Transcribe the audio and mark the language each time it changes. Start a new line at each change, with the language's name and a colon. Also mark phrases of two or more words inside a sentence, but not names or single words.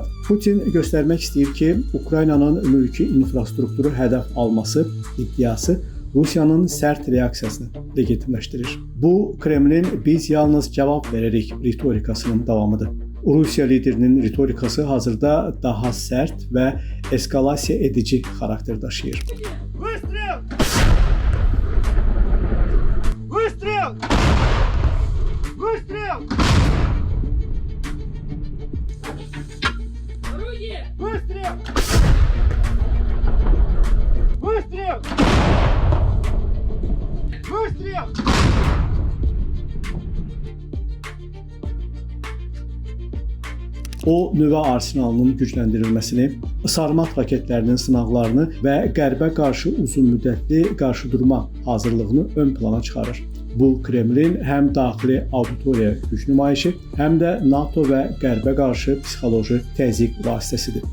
Azerbaijani: Putin göstərmək istəyir ki, Ukraynanın mülki infrastrukturu hədəf alması iddiası Rusiyanın sərt reaksiyasını legitimləşdirir. Bu, Kremlin biz yalnız cavab veririk ritorikasının davamıdır. Rusiya liderinin ritorikası hazırda daha sərt və eskalasiya edici xarakter daşıyır.
Russian: Выстрел! Выстрел! Выстрел! Орудие! Выстрел! Выстрел! Выстрел!
Azerbaijani: O, nüvə arsenalının gücləndirilməsini, sarmat raketlərinin sınaqlarını və qərbə qarşı uzun müddətli qarşıdurma hazırlığını ön plana çıxarır. Bu, Kremlin həm daxili auditoriyaya güc nümayişi, həm də NATO və qərbə qarşı psixoloji təzyiq vasitəsidir.